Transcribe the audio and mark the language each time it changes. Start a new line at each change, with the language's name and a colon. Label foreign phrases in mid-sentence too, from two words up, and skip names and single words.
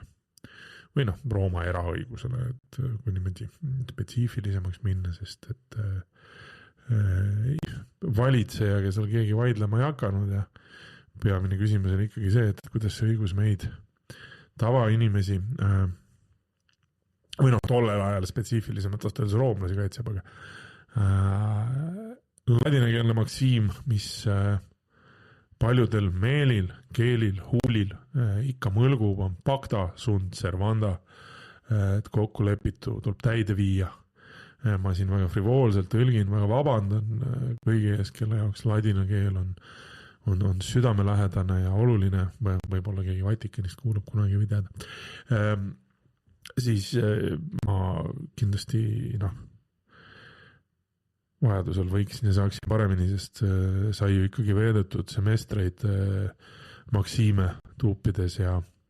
Estonian: Või noh, Rooma eraõigusele, et kui niimoodi spetsiifilisemaks minna, sest et valitseja, kes seal keegi vaidlema ei hakanud ja peamine küsimus on ikkagi see, et kuidas see õigus meid tavainimesi või noh, tollel ajal spetsiifilisemalt vastas roomlasi kaitseb, aga ladinakeelne maksiim, mis paljudel meelil, keelil, huulil ikka mõlgub, on
Latin: pacta sunt servanda,
Estonian: et kokku lepitu tuleb täide viia. Ma siin väga frivoolselt tõlgin, väga vabandan kõigi ees, kelle jaoks ladina keel on südamelähedane ja oluline, võib-olla keegi Vatikanist kuulub kunagi või teada. Siis ma kindlasti vajadusel võiksin ja saaksin paremini, sest sai ju ikkagi veedetud semestreid maksiime tuupides ja